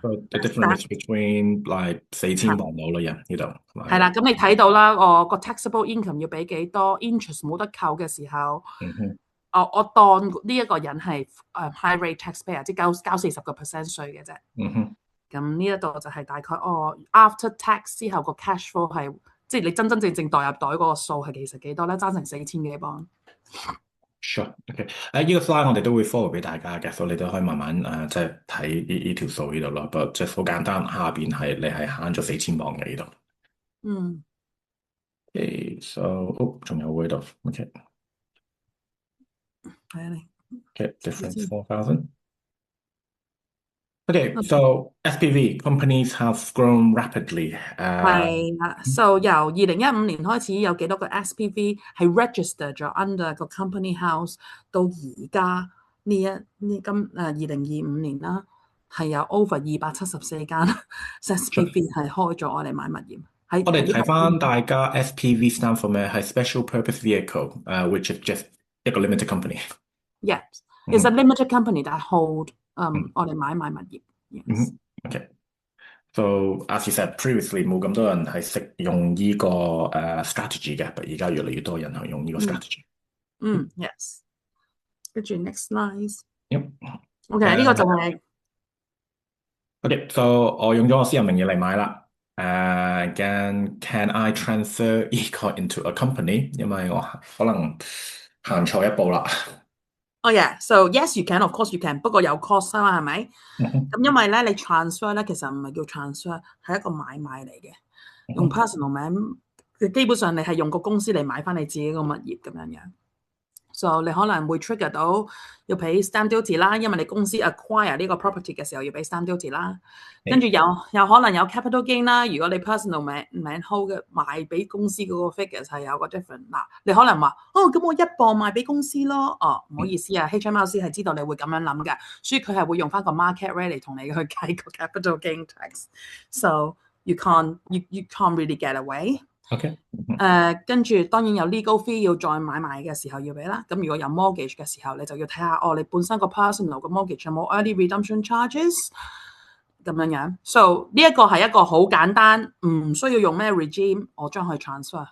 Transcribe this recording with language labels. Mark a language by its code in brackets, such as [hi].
[en] So the difference between like 4,000磅到啦，人呢度 [yue] 係啦，咁你睇到啦，我個 taxable income 要俾幾多 ，interest 冇得扣嘅時候，我當呢一個人係high rate taxpayer， 即係交40% 稅嘅啫。咁呢一度就係大概after tax 之後個 cash flow 係，即係你真正代入袋嗰個數係其實幾多咧？爭成4,000幾磅。 Sure，OK，呢個 slide 我哋都會 follow 俾大家嘅，所以你都可以慢慢即係睇呢條數呢度咯。不過即係好簡單，下邊你係慳咗4,000磅嘅呢度。 Okay，so 仲有喎呢度。 OK，係啊， [en] difference 4,000。 Okay, so SPV companies have grown rapidly. [yue] 係啦，so 由2015年開始有幾多個 SPV 係 register 咗 under 個 company house， 到而家2025年啦，係有 over 274間 SPV 係開咗我哋買物業。我哋睇翻大家 SPV stand for 咩？係 Special Purpose Vehicle， [en] which is just [yue] 一個 limited company。 [en] Yes， it's a limited company that hold [yue] 我哋買物業。 [en] Okay. So as you said previously， [yue] 冇咁多人係識用呢個strategy 嘅，但而家越嚟越多人係用呢個 strategy。 [en] Yes。跟住 next slide。 [yue] OK，呢個就係 OK，so 我用咗我私人名義嚟買啦。 [en] Can I transfer [yue] 呢個 [en] into a company？ [yue] 因為我可能行錯一步啦。 [en] Oh yeah，so yes you can，of course you can， [yue] 不過有 cost 啊嘛，係咪？咁因為咧你 transfer 咧其實唔係叫 transfer，係一個買賣嚟嘅，用 personal 名，基本上你係用個公司嚟買翻你自己個物業咁樣樣。 So 你可能會 trigger 到要俾 stamp duty 啦，因為你公司 acquire 呢個 property 嘅時候要俾 stamp duty 啦。跟住有可能有 capital gain 啦。如果你 personal 名 hold 嘅賣俾公司嗰個 figures 係有個 different 嗱，你可能話咁我一磅賣俾公司咯。唔好意思啊，HMRC 係知道你會咁樣諗嘅，所以佢係會用翻個 market rate 嚟同你去計個 capital gain tax。 [en] So you can't really get away。 OK， [yue] 跟住當然有 legal fee 要再買賣嘅時候要俾啦。咁如果有 mortgage 嘅時候，你就要睇下你本身個 personal 個 mortgage 有冇 early redemption charges 咁樣樣。 So 呢一個係一個好簡單，唔需要用咩 regime，我將佢 transfer。